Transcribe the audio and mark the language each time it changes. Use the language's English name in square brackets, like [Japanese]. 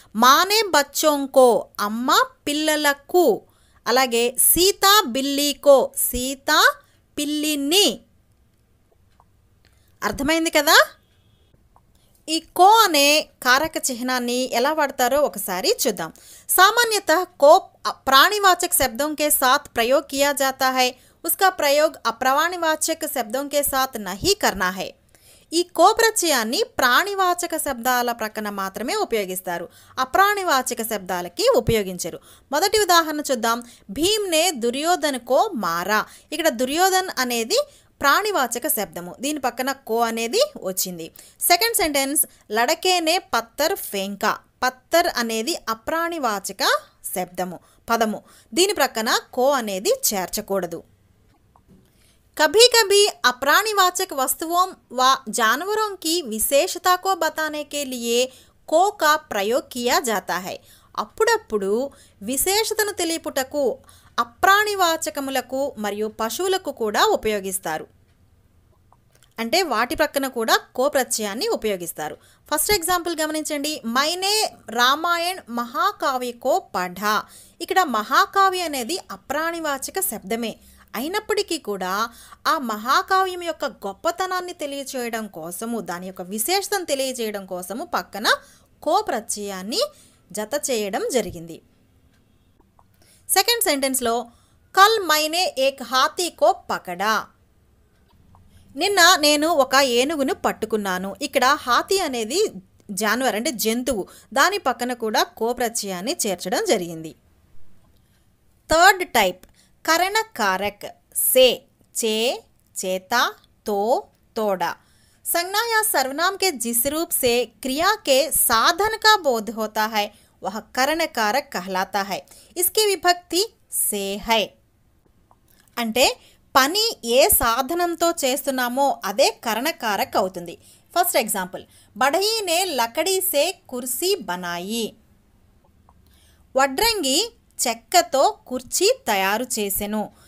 [Hindi] మానే బచ్చోంకో, [Telugu] అమ్మ పిల్లలకు. అలాగే [Hindi] సీత బిల్లికో, [Telugu] సీత పిల్లిని. అర్థమైంది కదా? ఈ కో అనే కారక చిహ్నాన్ని ఎలా వాడతారో ఒకసారి చూద్దాం. [Hindi] सामान्यतः को प्राणीवाचक शब्दों के साथ प्रयोग किया जाता है. उसका प्रयोग अप्राणीवाचक शब्दों के साथ नहीं करना है. [Telugu] ఈ కో ప్రత్యయాన్ని ప్రాణివాచక శబ్దాల ప్రక్కన మాత్రమే ఉపయోగిస్తారు, అప్రాణివాచక శబ్దాలకి ఉపయోగించరు. మొదటి ఉదాహరణ చూద్దాం. [Hindi] భీమ్నే దుర్యోధన్కో మారా. [Telugu] ఇక్కడ దుర్యోధన్ అనేది ప్రాణివాచక శబ్దము, దీని పక్కన కో అనేది వచ్చింది. Second sentence, [Hindi] లడకేనే Patthar ఫేంకా. [Telugu] పత్తర్ అనేది అప్రాణివాచక శబ్దము పదము, దీని ప్రక్కన కో అనేది చేర్చకూడదు. [Hindi] कभी कभी अप्राणीवाचक वस्तुओं व जानवरों की विशेषता को बताने के लिए को का प्रयोग किया जाता है. [Telugu] అప్పుడప్పుడు విశేషతను తెలియపుటకు అప్రాణివాచకములకు మరియు పశువులకు కూడా ఉపయోగిస్తారు. అంటే వాటి ప్రక్కన కూడా కో ప్రత్యయాన్ని ఉపయోగిస్తారు. ఫస్ట్ ఎగ్జాంపుల్ గమనించండి. [Hindi] మైనే రామాయణ్ మహాకావ్య కో పఢా. [Telugu] ఇక్కడ మహాకావ్య అనేది అప్రాణివాచక శబ్దమే అయినప్పటికీ కూడా ఆ మహాకావ్యం యొక్క గొప్పతనాన్ని తెలియచేయడం కోసము, దాని యొక్క విశేషతను తెలియజేయడం కోసము పక్కన కో ప్రత్యయాన్ని జత చేయడం జరిగింది. [Hindi] సెకండ్ సెంటెన్స్లో కల్ మైనే ఏక్ హాతీ కో పకడా. [Telugu] నిన్న నేను ఒక ఏనుగును పట్టుకున్నాను. ఇక్కడ హాతీ అనేది జాన్వర్ అంటే జంతువు, దాని పక్కన కూడా కో ప్రత్యయాన్ని చేర్చడం జరిగింది. [English] third type, [Hindi] करण कारक से, [Telugu] चे, चेता, तो, तोड़ा. [Hindi] संज्ञा या सर्वनाम के जिस रूप से क्रिया के साधन का बोध होता है वह करण कारक कहलाता है. इसकी विभक्ति से है. [Telugu] అంటే పని ఏ సాధనంతో చేస్తున్నామో అదే కరణకారక్ అవుతుంది. [Hindi] ఫస్ట్ ఎగ్జాంపుల్, బఢయినే లకడీ సే కుర్సీ బనాయి. [Telugu] వడ్రంగి చెక్కతో కుర్చీ తయారు చేసెను.